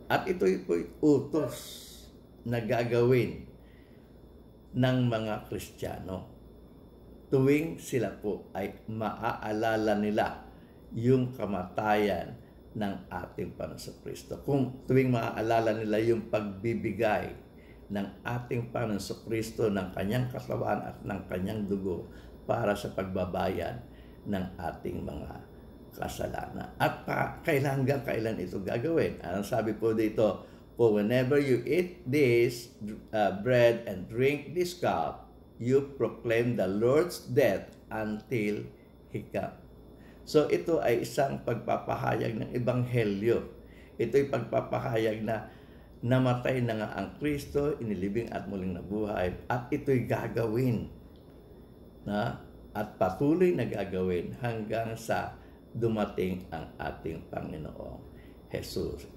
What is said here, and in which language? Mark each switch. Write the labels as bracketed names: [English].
[Filipino] At ito po utos na gagawin ng mga Kristiyano tuwing sila po ay maaalala nila yung kamatayan ng ating Panginoong Kristo. Kung tuwing maaalala nila yung pagbibigay ng ating Panginoong Kristo ng kanyang katawan at ng kanyang dugo para sa pagbabayad ng ating mga kasalanan. At kailan ito gagawin? Ang sabi po dito, [English] for whenever you eat this bread and drink this cup, you proclaim the Lord's death until He comes. [Filipino] So ito ay isang pagpapahayag ng Ebanghelyo. Ito ay pagpapahayag na namatay na nga ang Kristo, inilibing at muling nabuhay, at ito'y gagawin at patuloy na gagawin hanggang sa dumating ang ating Panginoong Jesus.